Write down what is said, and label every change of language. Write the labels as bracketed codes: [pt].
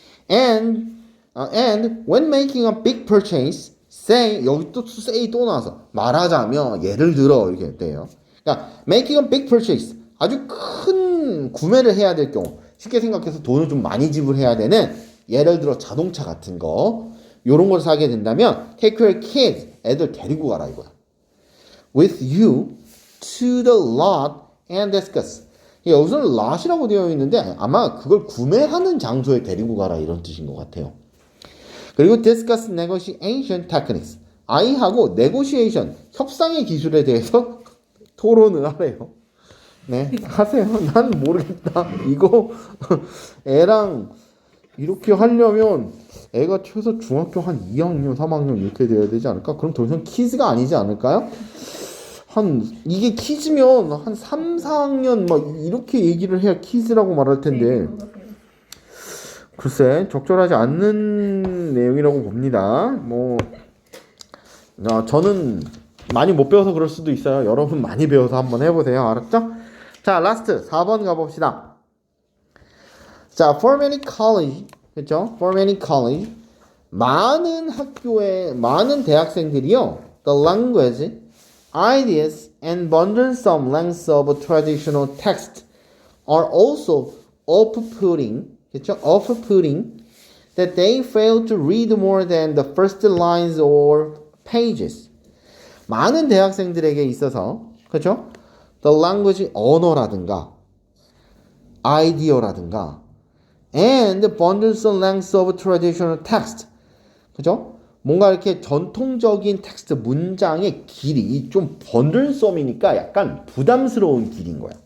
[en] And when making a big purchase, [ko] say 여기 또 say 또 나와서 말하자면 예를 들어 이렇게 돼요. 그러니까 [en] making a big purchase [ko] 아주 큰 구매를 해야 될 경우 쉽게 생각해서 돈을 좀 많이 지불해야 되는 예를 들어 자동차 같은 거 요런 걸 사게 된다면 [en] take your kids [ko] 애들 데리고 가라 이거야. [en] With you to the lot and discuss. [ko] 여기서는 lot이라고 되어 있는데 아마 그걸 구매하는 장소에 데리고 가라 이런 뜻인 것 같아요. [en] 그리고 discuss negotiation techniques. [ko] 아이하고 negotiation 협상의 기술에 대해서 토론을 하래요. 네, 하세요. 난 모르겠다. 이거 애랑 이렇게 하려면 애가 최소 중학교 한 2학년, 3학년 이렇게 돼야 되지 않을까? 그럼 더 이상 키즈가 아니지 않을까요? 이게 키즈면 한 3, 4학년 막 이렇게 얘기를 해야 키즈라고 말할 텐데 글쎄 적절하지 않는 내용이라고 봅니다. 저는 많이 못 배워서 그럴 수도 있어요. 여러분 많이 배워서 한번 해보세요. 알았죠? 자, 라스트 4번 가봅시다. [en] 자, for many college, 그렇죠? For many college, [ko] 많은 학교에 많은 대학생들이요, [en] the language, ideas, and burdensome lengths of traditional text are also off-putting, 그렇죠? Off-putting, that they fail to read more than the first lines or pages. [ko] 많은 대학생들에게 있어서, 그렇죠? [en] The language, [ko] 언어라든가, 아이디어라든가, [en] and burdensome lengths of traditional text. [ko] 그죠? 뭔가 이렇게 전통적인 텍스트 문장의 길이 좀 번들썸이니까 약간 부담스러운 길인 거야.